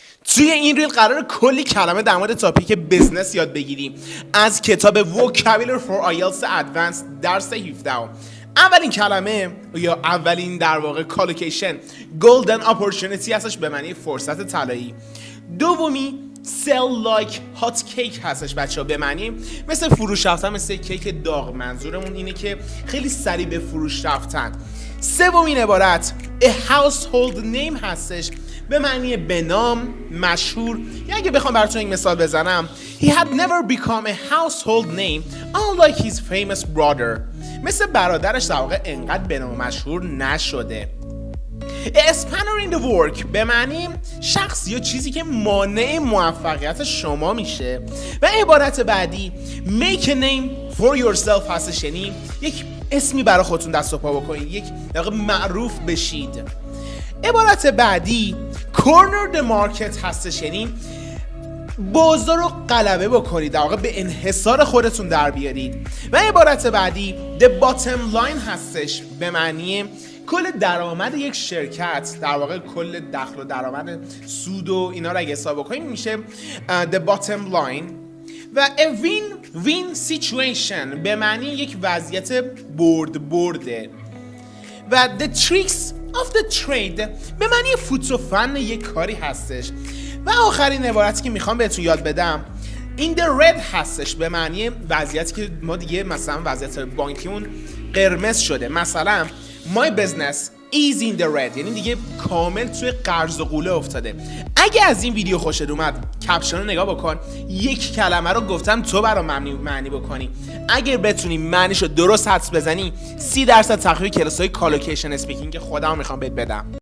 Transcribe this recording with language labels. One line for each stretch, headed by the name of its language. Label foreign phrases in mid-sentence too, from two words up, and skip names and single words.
Persian: توی این ریل قرار کلی کلمه در مورد تاپیک بزنس یاد بگیریم از کتاب Vocabulary for IELTS Advanced درس 17. اولین کلمه یا اولین در واقع کالوکیشن
English: Golden Opportunity
Persian: هستش به معنی فرصت طلایی. دومی
English: sell like hot cake
Persian: هستش بچه‌ها به معنی مثل فروش رفتن، مثل کیک داغ. منظورمون اینه که خیلی سریع به فروش رفتن. سومین عبارت
English: a household name
Persian: هستش به معنی به نام، مشهور. یا اگه بخوام براتون این مثال بزنم
English: he had never become a household name unlike his famous brother.
Persian: مثل برادرش در واقع انقدر به نام مشهور نشده.
English: A spanner in the work
Persian: به معنی شخص یا چیزی که مانع موفقیت شما میشه. و عبارت بعدی
English: make a name for yourself
Persian: هستش، یعنی یک اسمی برای خودتون دست و پا بکنید، یک در واقع معروف بشید. عبارت بعدی
English: corner the market
Persian: هستش، یعنی بازار رو غلبه بکنید، در واقع به انحصار خودتون در بیارید. و عبارت بعدی
English: the bottom line
Persian: هستش به معنی کل درآمد یک شرکت، در واقع کل دخل و درآمد، سود و اینا رو اگه حساب بکنیم میشه
English: the bottom line.
Persian: و
English: a win-win situation
Persian: به معنی یک وضعیت برده. و
English: the tricks of the trade
Persian: به معنی فوت و فن یک کاری هستش. و آخرین عبارتی که میخوام بهتون یاد بدم
English: in the red
Persian: هستش به معنی وضعیتی که ما دیگه مثلا وضعیت بانکیمون قرمز شده.
English: مثلا my business is in the red،
Persian: یعنی دیگه کامل توی قرض و قوله افتاده. اگه از این ویدیو خوشت اومد کپشن رو نگاه بکن، یک کلمه رو گفتم تو برام معنی بکنی. اگر بتونی معنیشو درست حدس بزنی 30% تخفیف کلاس‌های
English: collocation speaking
Persian: خودم میخوام بهت بدم.